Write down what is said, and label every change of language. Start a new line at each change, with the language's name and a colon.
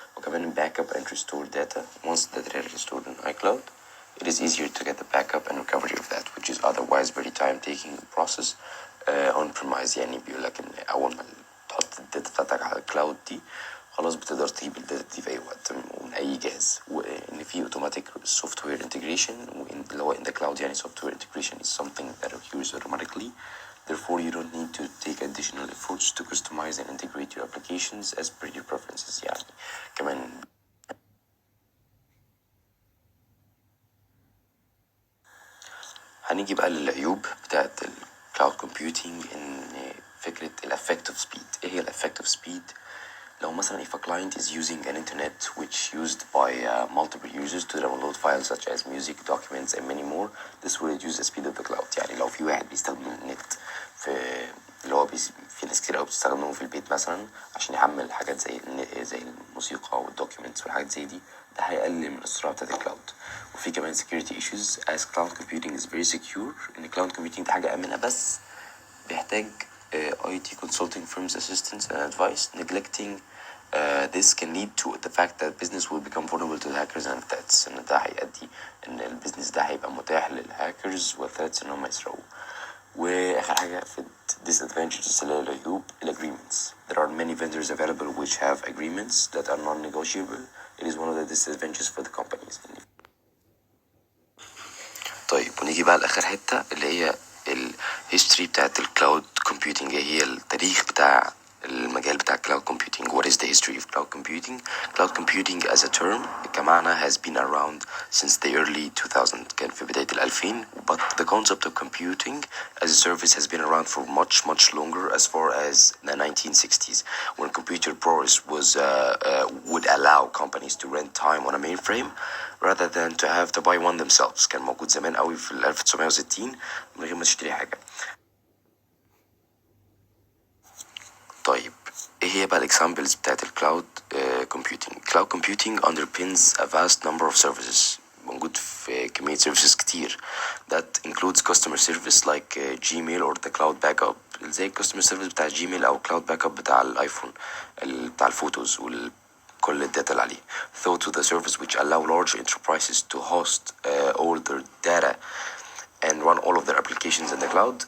English: وكمان backup and restore data. Once the data is stored in iCloud, it is easier to get the backup and recovery of that, which is otherwise very time-taking process on-premise.
Arabic: يعني بيقولك إن أول ما تحط الداتا بتاعتك على الكلاود دي خلاص بتقدر تجيب الداتا دي في أي وقت ومن أي جهاز، وإن في automatic software integration اللي هو
English: in the cloud. يعني software integration is something that occurs automatically. Therefore, you don't need to take additional efforts to customize and integrate your applications as per your preferences.
Arabic: يعني كمان هنيجي بقى للعيوب بتاعت الكلاود كومبيوتينج، ان فكرة الافكتيف سبيد. ايه هي الافكتيف سبيد؟ لو مثلا
English: if a client is using an internet which used by multiple users to download files such as music, documents and many more, this will reduce the speed of the cloud.
Arabic: يعني لو في واحد بيستخدم النت في اللي هو في ناس كتير قوي بتستخدمه في البيت مثلا عشان يحمل حاجات زي الموسيقى والدوكيومنتس والحاجات زي دي، ده هيقلل من السرعة بتاعت الكلاود. وفي كمان
English: security issues as cloud computing is very secure.
Arabic: ان cloud computing دي حاجة آمنة بس بيحتاج
English: IT consulting firms assistance and advice. Neglecting this can lead to the fact that business will become vulnerable to the hackers and threats.
Arabic: ان ده هيؤدي ان البيزنس ده هيبقى متاح للهاكرز والثreats ان هم يسرقوه. واخر حاجة في disadvantages اللي هي العيوب agreements.
English: There are many vendors available which have agreements that are non-negotiable. It is one of the disadvantages for the companies.
Arabic: طيب ونيجي بقى لآخر حتة اللي هي الهيستوري بتاعت الكلاود كومبيوتينج. هي التاريخ بتاع المجال بتاع cloud computing.
English: What is the history of cloud computing? Cloud computing as a term كمعنى has been around since the early 2000.
Arabic: كان في بداية 2000.
English: But the concept of computing as a service has been around for much longer, as far as the 1960s, when computer progress would allow companies to rent time on a mainframe rather than to have to buy one themselves.
Arabic: كان موجود زمان قوي في 1960 من غير ما تشتري حاجة. طيب ايه هي بقى الاكزامبلز بتاعت الكلاود كومبيوتنج؟
English: cloud computing underpins a vast number of services،
Arabic: موجود في كمية services كتير.
English: that includes customer service like Gmail or the cloud backup،
Arabic: زي customer service بتاع جيميل أو cloud backup بتاع الايفون بتاع الفوتوز كل الداتا اللي عليه.
English: through to the service which allow large enterprises to host all their data and run all of their applications in the cloud.